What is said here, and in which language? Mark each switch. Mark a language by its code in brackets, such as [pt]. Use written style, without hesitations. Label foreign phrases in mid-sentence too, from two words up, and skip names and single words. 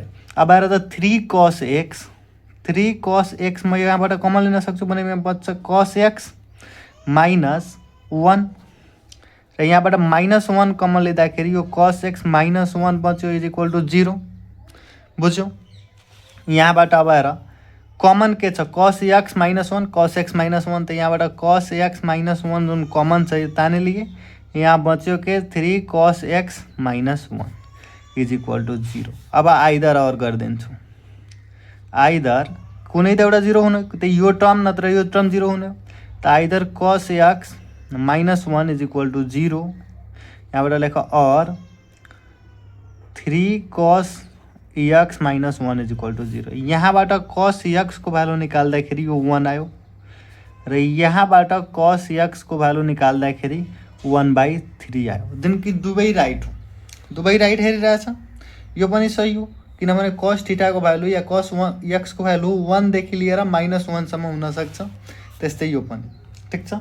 [ne] अब आएर त 3 [en] cos x [ne] म यहाँबाट कमन लिन सक्छु भने यहाँ बच्छ [en] cos x minus 1 [ne] र यहाँबाट माइनस 1 कमन लिँदाखेरि यो [en] cos x minus 1 [ne] बच्यो [en] is equal to 0, [ne] बुझ्यौ। यहाँबाट अब आएर कमन के छ? [en] cos x minus 1 cos x minus 1. [ne] त यहाँबाट [en] cos x minus 1 [ne] जुन कमन छ यो ताने लिए, यहाँ बच्यो के [en] 3 cos x minus 1 is equal to 0. [ne] अब आइदर और गरिदिन्छु, आइदर कुनै त एउटा 0 हुने, त यो टर्म नत्र यो टर्म 0 हुने। त [en] either cos x minus 1 is equal to 0, [ne] यहाँबाट लेख और [en] 3 cos x minus 1 is equal to 0. [ne] यहाँबाट cos एक्सको भ्यालु निकाल्दाखेरि यो 1 आयो र यहाँबाट cos एक्सको भ्यालु निकाल्दाखेरि 1/3 आयो, जुन कि दुवै राइट हो। दुवै राइट हेरिरहेछ, यो पनि सही हो, किनभने cos थीटाको भ्यालु या cos एक्सको भ्यालु 1 देखि लिएर माइनस 1 सम्म हुनसक्छ, त्यस्तै यो पनि, ठिक छ।